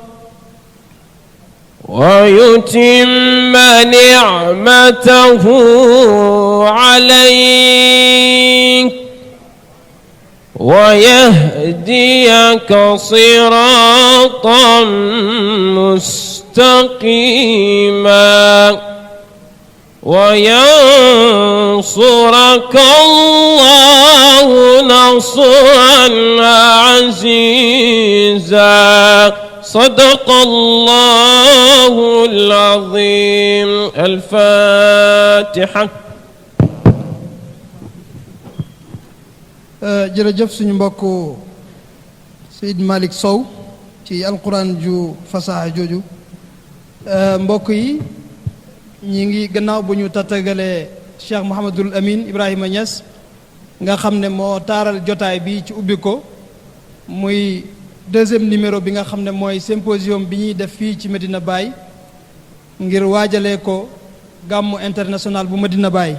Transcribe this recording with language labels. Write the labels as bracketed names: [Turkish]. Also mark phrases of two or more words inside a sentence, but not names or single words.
[Arabic] ويتم نعمته عليك ويهديك صراطا مستقيما وينصرك الله نصرا عزيزا صدق الله العظيم الفاتحة. [Wolof] jërëjëf suñu mbokk Seyd Malick Sow ci alquran ju fasaha jooju. mbokk yi ñi ngi gannaaw bu ñu tattagalee Cheikh Mouhamadul Amin Ibrahima Niass nga xam ne moo taaral jotaay bi ci ubbi ko muy [French] deuxième numéro [Wolof] bi nga xam ne mooy symposium bi ñuy def fii ci Medina Baye ngir waajalee ko gàmmu international bu Medina Baye.